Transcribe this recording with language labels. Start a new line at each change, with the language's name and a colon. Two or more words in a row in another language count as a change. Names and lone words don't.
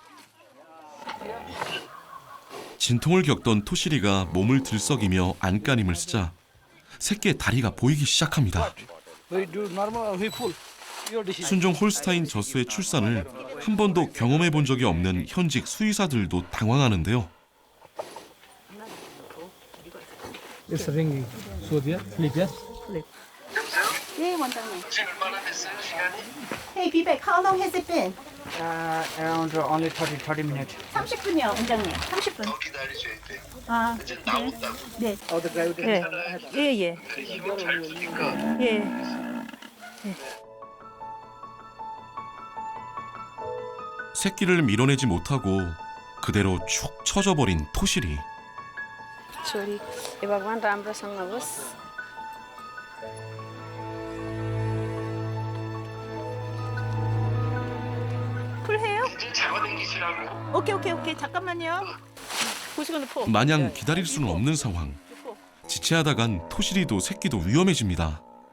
Korean: 진통을 겪던 토시리가 몸을 들썩이며 안간힘을 쓰자 새끼의 다리가 보이기 시작합니다. 순종 홀스타인 젖소의 출산을 한 번도 경험해 본 적이 없는 현직 수의사들도 당황하는데요.
English: It's ringing.
Korean: 소디야? 플립이야? 플립. 네, 원장님.
English: Hey, Vivek, how long has it been? Around only 30 minutes.
Korean: 30분이요, 원장님. 30분. 아, 네. 네. 예. 예. 새끼를 밀어내지 못하고 그대로 축 처져버린 토시리.
Nepali: छोरी ए भगवान राम्रोसँग होस्
Korean: 풀해요? 오케이. 잠깐만요. 마냥 기다릴 수는 없는 상황. 지체하다간 토시리도 새끼도 위험해집니다.